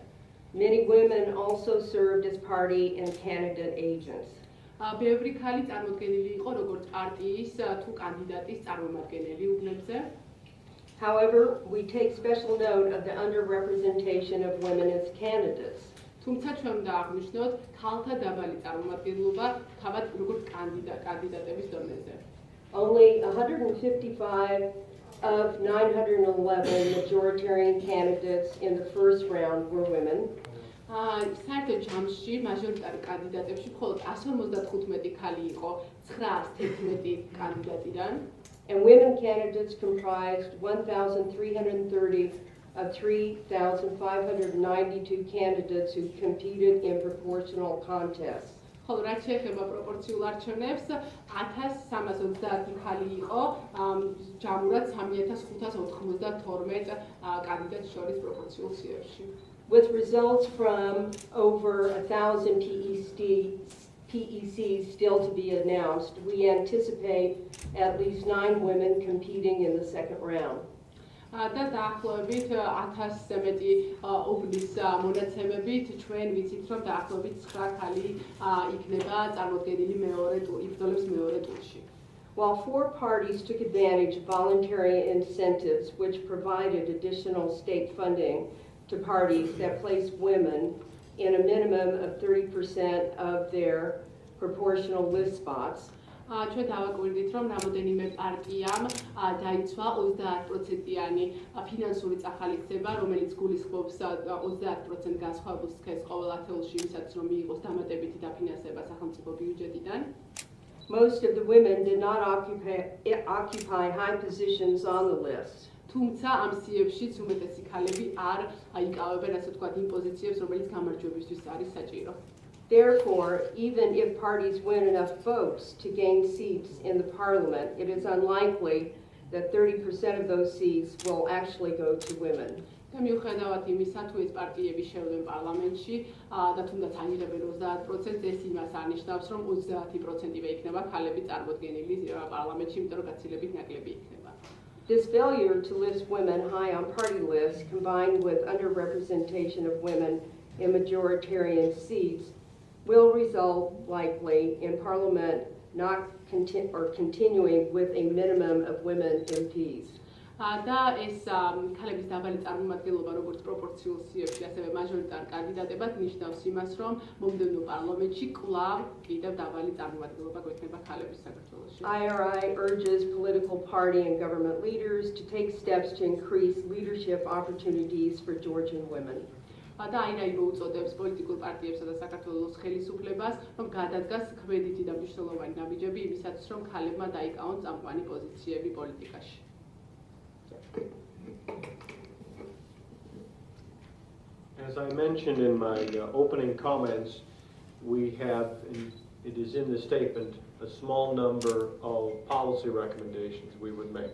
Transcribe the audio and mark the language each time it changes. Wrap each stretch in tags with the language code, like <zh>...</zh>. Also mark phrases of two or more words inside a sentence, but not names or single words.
<en>Many women also served as party and candidate agents.</en> <ka>ბევრი ქალი წარმოდგენილი იყო როგორც პარტიის თუ კანდიდატის წარმომადგენელი უბნებზე.</ka> <en>However, we take special note of the underrepresentation of women as candidates.</en> <ka>თუმცა ჩვენ უნდა აღვნიშნოთ ქალთა დაბალი წარმომადგენლობა თავად როგორც კანდიდატების დონეზე.</ka> <en>Only 155 of 911 majoritarian candidates in the first round were women.</en> <ka>საერთო ჯამში მაჟორიტარი კანდიდატებში მხოლოდ 155 ქალი იყო 911 კანდიდატიდან.</ka> <en>And women candidates comprised 1,330 of 3,592 candidates who competed in proportional contests.</en> <ka>ხოლო რაც შეეხება პროპორციულ არჩევნებს 1330 ქალი იყო ჯამურად 3592 კანდიდატს შორის პროპორციულ სიებში.</ka> <en>With results from over 1,000 PECs still to be announced, we anticipate at least 9 women competing in the second round.</en> <ka>და დაახლოებით 1000-ზე მეტი უბნის მონაცემებით ჩვენ ვიცით, რომ დაახლოებით 9 ქალი იქნება წარმოდგენილი იბრძოლებს მეორე ტურში.</ka> <en>While 4 parties took advantage of voluntary incentives which provided additional state funding to parties that placed women in a minimum of 30% of their proportional list spots,</en> <ka>ჩვენ დავაკვირდით, რომ რამოდენიმე პარტიამ დაიცვა 30%-იანი ფინანსური წახალისება, რომელიც გულისხმობს 30% განსხვავებულ სქესს ყოველ ათეულში, იმისაც რომ მიიღოს დამატებითი დაფინანსება სახელმწიფო ბიუჯეტიდან.</ka> <en>most of the women did not occupy high positions on the list.</en> <ka>თუმცა ამ სიებშიც უმეტესი ქალები არ აიკავებენ, ასე ვთქვათ, იმ პოზიციებს, რომელიც გამარჯვებისთვის არის საჭირო.</ka> <en>Therefore, even if parties win enough votes to gain seats in the parliament, it is unlikely that 30% of those seats will actually go to women.</en> <ka>და მიუხედავად იმისა, თუ ეს პარტიები შევიდნენ პარლამენტში და თუნდაც აიღებენ 30%, ეს იმას არნიშნავს, რომ 30%-ივე იქნება ქალები წარმოდგენილი პარლამენტში, იმიტომ რომ გაცილებით ნაკლები იქნება.</ka> <en>This failure to list women high on party lists, combined with underrepresentation of women in majoritarian seats, will result likely in Parliament not continuing with a minimum of women MPs.</en> <ka>და ეს ქალების დაბალი წარმომადგენლობა როგორც პროპორციულ სიებში, ასევე მაჟორიტარ კანდიდატებად ნიშნავს იმას, რომ მომდევნო პარლამენტში კვლავ კიდევ დაბალი წარმომადგენლობა გვექნება ქალების საქართველოში.</ka> <en>IRI urges political party and government leaders to take steps to increase leadership opportunities for Georgian women.</en> <ka>და IRI მოუწოდებს პოლიტიკურ პარტიებსა და საქართველოს ხელისუფლებას, რომ გადადგას ქმედითი და მნიშვნელოვანი ნაბიჯები იმისათვის, რომ ქალებმა დაიკავონ წამყვანი პოზიციები პოლიტიკაში.</ka> <en>As I mentioned in my opening comments, we have, it is in the statement, a small number of policy recommendations we would make.</en>